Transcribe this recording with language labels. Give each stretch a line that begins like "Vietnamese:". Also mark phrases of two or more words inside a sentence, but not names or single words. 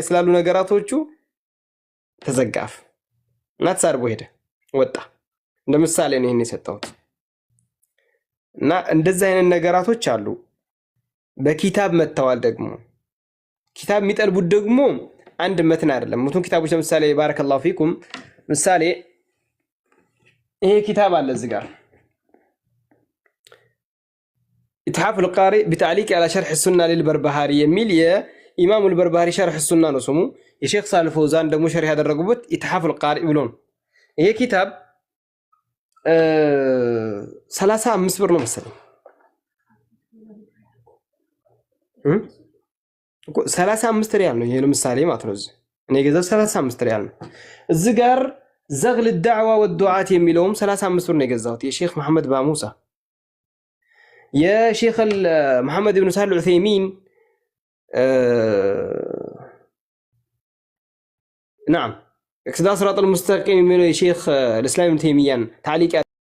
Amharic: ስላሉ ነገራቶቹ ተዘጋፍ እና ተሳርቦ ሄደ ወጣ። እንደምሳሌ ነው ይሄን የሰጠሁት። እና እንደዛ አይነት ነገራቶች አሉ። በኪታብ መተዋል። ደግሞ ኪታብ የሚጠልቡት ደግሞ አንድ መትን አይደለም። ሙቱን ኪታቦች ለምሳሌ
Arabic: بارك الله فيكم
Amharic: ምሳሌ ይሄ ኪታብ አለ እዚህ ጋር ኢትሐፍ القارئ بتعليق على شرح السنة للبربهاري የሚል የኢማሙ البربهاري شرح السنة ነው ስሙ። የሼክ ሳልህ ፈውዛን ደግሞ ሸርህ ያደረጉበት ኢትሐፍ القارئ ብሎ ነው። ይሄ ኪታብ 35 ብር ነው መሰለኝ 35 ሪያል ነው። ይሄ ለምሳሌ ማለት ነው እኔ ገዛው 35 ሪያል ነው። እዚህ ጋር ዘግል الدعوة والدعاة የሚለውም 35 ብር ነው የገዛሁት የሼክ መሐመድ ባሙሳ
Arabic: የሼክ መሐመድ ኢብኑ ሳልህ ዑሰይሚን نعم اقتداء صراط المستقيم من الشيخ الإسلام ابن تيمية تعليق